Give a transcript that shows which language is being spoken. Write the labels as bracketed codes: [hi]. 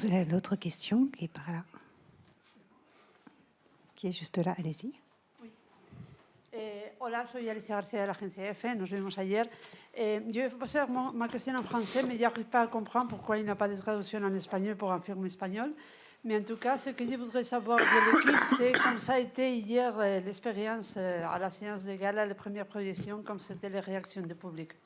[fr] L'autre question qui est par là, qui est juste là, allez-y. [es] Hola, soy Alicia García de la agencia EFE, nos vimos ayer. [fr] Je vais poser ma question en français, mais j'arrive pas à comprendre pourquoi il n'y a pas de traduction en espagnol pour un film espagnol. Mais en tout cas, ce que je voudrais savoir de l'équipe, c'est comme ça a été hier l'expérience à la séance de gala, les premières projections, comme c'était les réactions du public.